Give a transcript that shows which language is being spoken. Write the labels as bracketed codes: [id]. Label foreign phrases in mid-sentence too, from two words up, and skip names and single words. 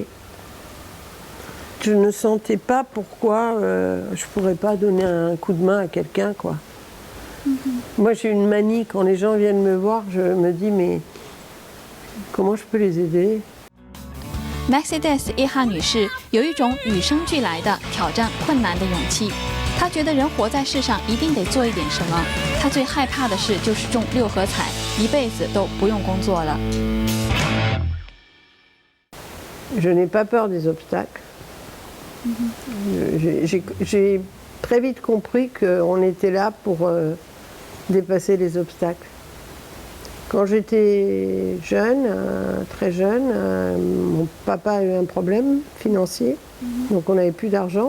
[fr] Je ne sentais pas pourquoi je pourrais pas donner un coup de main à quelqu'un, quoi. Moi j'ai une manie, quand les gens viennent me voir, je me dis mais comment je peux les aider? [zh] Mercedes A.H 女士有一种与生俱来的挑战困难的勇气。她觉得人活在世上一定得做一点什么。她最害怕的事就是中6合彩，一辈子都不用工作了。 [fr] Je n'ai pas peur des obstacles. J'ai très vite compris qu'on était là pour dépasser les obstacles. Quand j'étais jeune, très jeune, mon papa a eu un problème financier, donc on n'avait plus d'argent.